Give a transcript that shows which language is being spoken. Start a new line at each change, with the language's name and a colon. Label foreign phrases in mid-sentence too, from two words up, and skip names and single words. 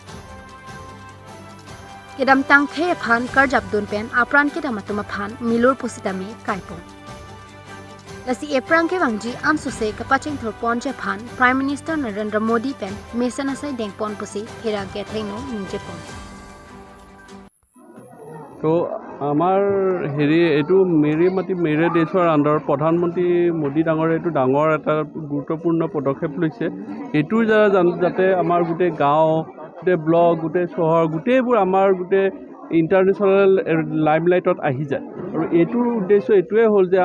Karbi: kedam tang khe phan karjap don pen apran kedam atuma phan milur positami kaipon lasi eprang ke wangji amsuse kapaching thor pon je phan Prime Minister Narendra Modi pen mesana sai dengpon posi hera ke thengno ninje pon
Assamese: তো আমাৰ হেৰি এইটো
Hindi: मेरे मिट्टी मेरे देशर
Assamese: আণ্ডাৰ প্ৰধানমন্ত্ৰী মোদী ডাঙৰে এইটো ডাঙৰ এটা গুৰুত্বপূৰ্ণ পদক্ষেপ লৈছে এইটো যাতে আমাৰ গোটেই গাঁও গোটেই ব্লক গোটেই চহৰ গোটেইবোৰ আমাৰ গোটেই
English: international limelight
Assamese: আহি যায় আৰু এইটোৰ উদ্দেশ্য এইটোৱে হ'ল যে